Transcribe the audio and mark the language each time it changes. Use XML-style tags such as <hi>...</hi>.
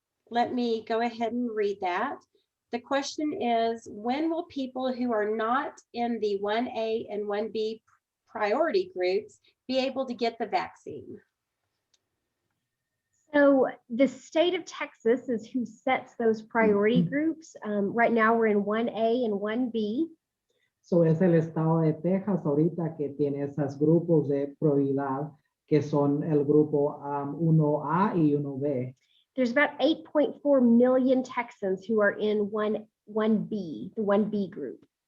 <en>Let me go ahead and read that. The question is, when will people who are not in the 1A and 1B priority groups be able to get the vaccine? So the state of Texas is who sets those priority groups. Right now we're in 1A and 1B.</en> <es>So es el estado de Texas ahorita que tiene esos grupos de prioridad que son el grupo 1A y 1B.</es> <en>There's about 8.4 million Texans who are in 1B, the 1B group.</en>